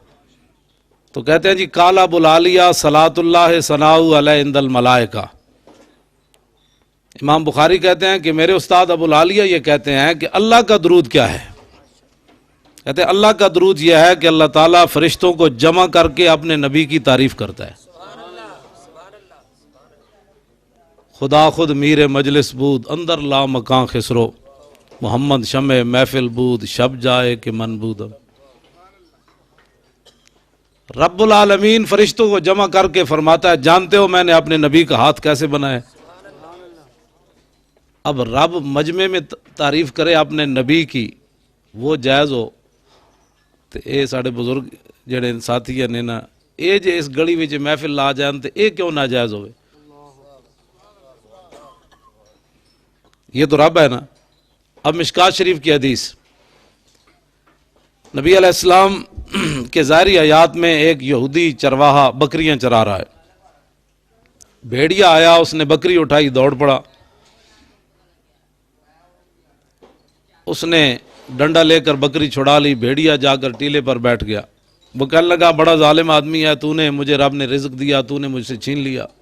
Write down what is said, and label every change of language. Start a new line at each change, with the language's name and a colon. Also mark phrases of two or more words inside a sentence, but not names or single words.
Urdu: تو کہتے ہیں جی
Arabic: قال ابو العالیہ صلاۃ اللہ ثناء علیہ عند الملائکہ،
Urdu: امام بخاری کہتے ہیں کہ میرے استاد ابو العالیہ یہ کہتے ہیں کہ اللہ کا درود کیا ہے؟ کہتے ہیں اللہ کا درود یہ ہے کہ اللہ تعالیٰ فرشتوں کو جمع کر کے اپنے نبی کی تعریف کرتا ہے۔
Persian: خدا خود میر مجلس بود اندر لا مکان خسرو، محمد شمع محفل بود شب جائے کہ من بود۔
Urdu: رب العالمین فرشتوں کو جمع کر کے فرماتا ہے جانتے ہو میں نے اپنے نبی کا ہاتھ کیسے بنایا؟ اب رب مجمع میں تعریف کرے اپنے نبی کی، وہ جائز ہو تو
Punjabi: اے ساڑھے بزرگ جڑے ساتھی ہیں نا اے جے اس گڑی وچ محفل لا جان تے اے کیوں ناجائز ہوئے؟
Urdu: یہ تو رب ہے نا۔ اب مشکات شریف کی حدیث، نبی
Arabic: علیہ السلام
Urdu: کے ظاہری حیات میں ایک یہودی چرواہا بکریاں چرا رہا ہے، بھیڑیا آیا، اس نے بکری اٹھائی، دوڑ پڑا، اس نے ڈنڈا لے کر بکری چھڑا لی، بھیڑیا جا کر ٹیلے پر بیٹھ گیا، وہ کہنے لگا بڑا ظالم آدمی ہے تو نے، مجھے رب نے رزق دیا تو نے مجھ سے چھین لیا۔